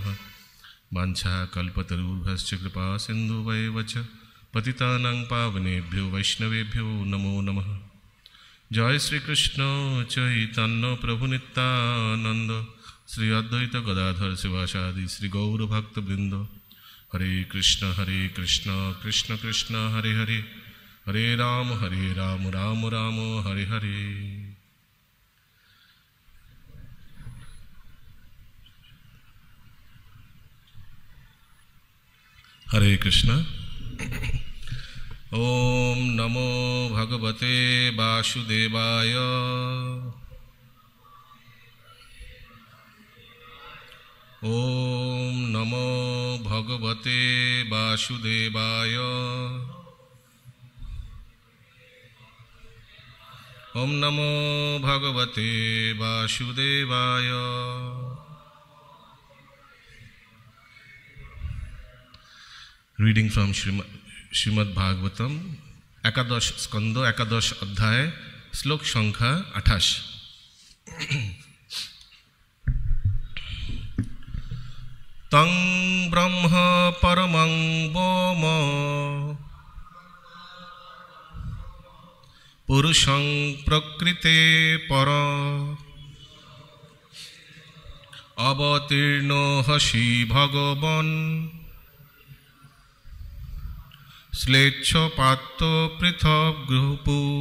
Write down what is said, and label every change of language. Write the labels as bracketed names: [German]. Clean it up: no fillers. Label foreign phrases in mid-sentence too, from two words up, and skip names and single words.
[Sanskrit] वाञ्छा कल्पतरुभ्यश्च कृपा सिन्धुवैव च पतितानां पावनेभ्यो वैष्णवेभ्यो नमो नमः। जय श्री कृष्ण चैतन्य प्रभु नित्यानंद श्री अद्वैत गदाधर शिवासादि श्री गौर भक्तवृंद। हरे कृष्ण कृष्ण कृष्ण हरे हरे हरे राम राम राम हरे हरे। हरे कृष्ण। ओम नमो भगवते वासुदेवाय। ओम नमो भगवते वासुदेवाय। ओम नमो भगवते वासुदेवाय। [English] reading from [Sanskrit] श्रीमद् भागवतम एकादश स्कंद एकादश अध्याय श्लोक संख्या 28। तं ब्रह्म परमं व्योम पुरुषं प्रकृते पर अवतीर्णो हसि भगवन् श्लेच्छपातो पृथग्रूपु।